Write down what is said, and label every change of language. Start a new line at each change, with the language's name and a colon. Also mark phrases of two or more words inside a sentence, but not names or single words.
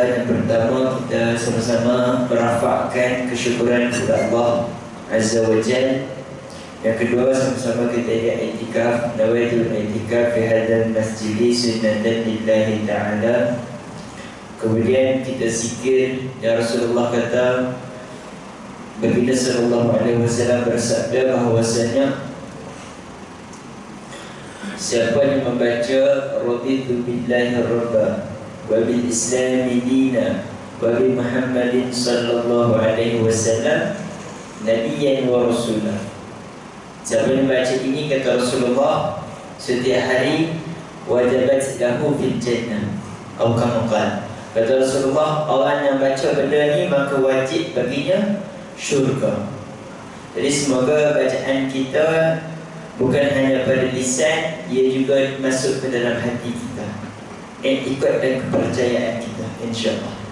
Malay: Yang pertama, kita sama-sama merafakkan kesyukuran kepada Allah
Arabic: عز وجل.
Malay: Yang kedua, sama-sama kita i'tikaf,
Arabic: نويت الاعتكاف في هذا المسجد سنة لله تعالى.
Malay: Kemudian kita zikir, ya Rasulullah kata, baginda
Arabic: صلى الله عليه وسلم
Malay: bersabda bahwasanya siapa yang membaca
Arabic: رضيت بالله ربا وبالإسلام دينا وبمحمد صلى الله عليه وسلم نبيا ورسولا.
Malay: Siapa yang membaca ini, kata Rasulullah, setiap hari
Arabic: وجبت له في الجنة
Malay: atau
Arabic: كما قال.
Malay: Kata Rasulullah, orang yang baca benda ni maka wajib baginya syurga. Jadi semoga bacaan kita bukan hanya pada lisan, ia juga masuk ke dalam hati kita dan ikut dan kepercayaan kita, insya-Allah.